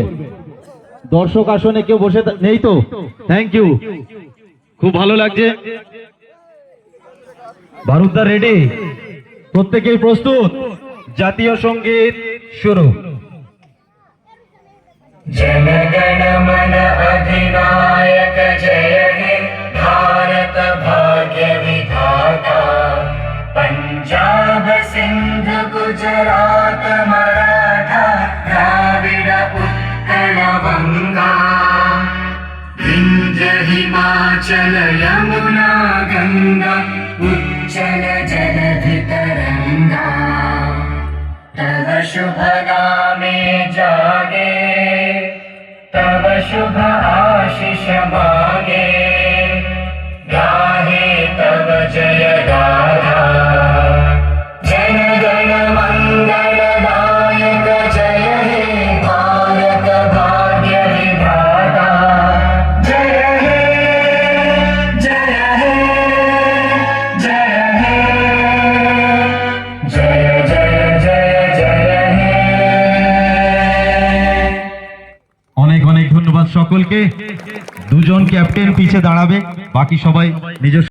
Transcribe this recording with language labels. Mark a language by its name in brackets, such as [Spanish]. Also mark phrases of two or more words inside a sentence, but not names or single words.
[Bangla] দর্শক আসনে কেউ বসে নেই তো? [English] thank you, [Bangla] খুব ভালো লাগছে। ভারতদা রেডি? প্রত্যেকেই প্রস্তুত? জাতীয় সঙ্গীত শুরু। জনগণ মন অধিনায়ক জয় হে ভারত ভাগ্য বিধাতা। পঞ্জাব সিন্ধু গুজরাট মরাঠা দ্রাবিড় উৎকল বঙ্গ। বিন্ধ্য হিমাচল যমুনা গঙ্গা উচ্ছল জলধি তরঙ্গ। তব শুভ নামে জাগে, তব শুভ আশিস মাগে। গাহে তব জয় গাথা, জন গণ মঙ্গল দায়ক জয় হে ভারত ভাগ্য বিধাতা। জয় হে জয় হে জয় হে জয় জয় জয় জয় হে। অনেক অনেক ধন্যবাদ সকলকে। দুজন ক্যাপ্টেন পিছে দাঁড়াবে, বাকি সবাই নিজস্ব